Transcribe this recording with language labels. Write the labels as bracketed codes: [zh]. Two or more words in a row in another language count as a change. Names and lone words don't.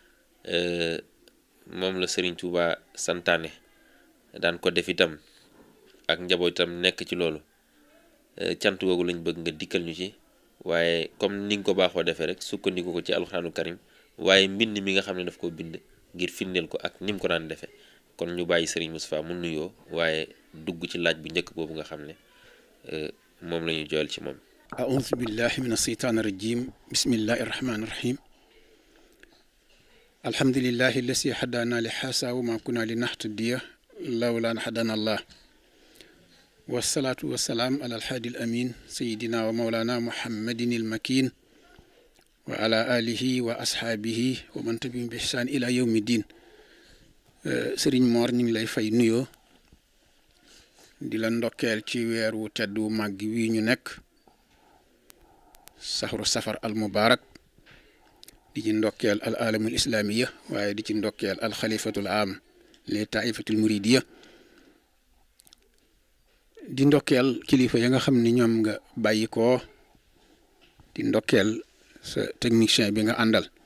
[wo] moom la Serigne Touba santaane daan ko def itam ak njaboot itam nekk ci loolu cant googu lañ bëgg nga dikkal ñu ci waaye comme ni nga ko baaxoo defee rek sukkandiku ko ci [ar] القرآن الكريم [wo] waaye mbind mi nga xam ne daf ko bind ngir firndeel ko ak ni mu ko daan defee kon ñu bàyyi Serigne Moustapha mu nuyoo waaye dugg ci laaj bu njëkk boobu nga xam ne moom la ñuy joyal ci moom. [ar] أعوذ بالله من الشيطان الرجيم بسم الله الرحمن الرحيم الحمد لله الذي هدانا لهذا وما كنا لنهتدي لولا أن هدانا الله والصلاة والسلام على الهادي الأمين سيدنا ومولانا محمد المكين وعلى آله وأصحابه ومن تبعهم بإحسان إلى يوم الدين [wo] Serigne Mor ñu ngi lay fay nuyoo di la ndokkeel ci weer wu teddu màgg wi ñu nekk [ar] شهر صفر المبارك [wo] di ci ndokkeel [ar] العالم الإسلامي [wo] waaye di ci ndokkeel [ar] الخليفة العام للطائفة المريدية [wo] di ndokkeel kilifa ya nga xam ni ñoom nga bàyyi ko di ndokkeel sa technicien bi nga àndal